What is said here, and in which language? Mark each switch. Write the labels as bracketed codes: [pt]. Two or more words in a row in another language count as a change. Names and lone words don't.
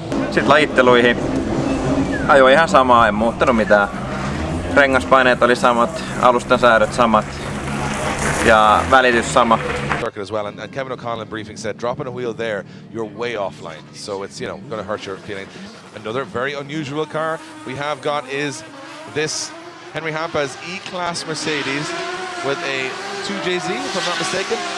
[fi] Sitten lajitteluihin ajoi ihan samaa, en muuttanut mitään. Rengaspaineet oli samat, alustan säädöt samat ja välitys sama. [en] Circuit as well, and Kevin O'Connell in briefing said, dropping a wheel there, you're way offline, so it's going to hurt your feeling. Another very unusual car we have got is this Henry Hampa's E-Class Mercedes with a 2JZ, if I'm not mistaken.